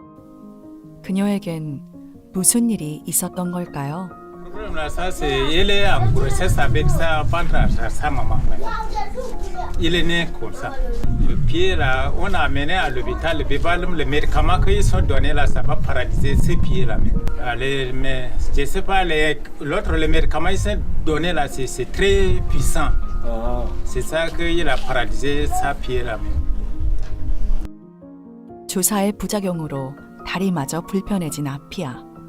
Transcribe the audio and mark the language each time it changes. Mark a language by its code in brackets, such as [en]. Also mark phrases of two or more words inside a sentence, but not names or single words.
[ko] 그녀에겐 무슨 일이 있었던 걸까요? [fr] Il est en grossesse avec sa maman. Il est né comme ça. Le pied là, on a amené à l'hôpital, le bébé, les médicaments qu'ils sont donnés là, ça va paralyser ses pieds là. Mais je sais pas, l'autre, les médicaments qu'ils sont donnés là, c'est très puissant. C'est ça qu'il a paralysé sa pied là. [ko] 주사의 부작용으로 다리마저 불편해진 아피아.